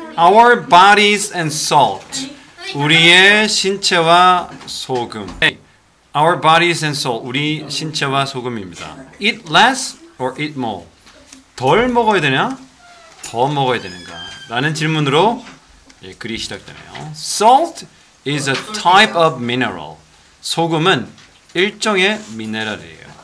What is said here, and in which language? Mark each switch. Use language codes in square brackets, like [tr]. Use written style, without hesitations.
[en] Our bodies and salt. [ko] 우리의 신체와 소금. [en] Our bodies and salt. [ko] 우리 신체와 소금입니다. [en] Eat less or eat more. [ko] 덜 먹어야 되냐? 더 먹어야 되는가? 라는 질문으로 글이 시작되네요. [en] Salt is a type of mineral. [ko] 소금은 일종의 미네랄이에요.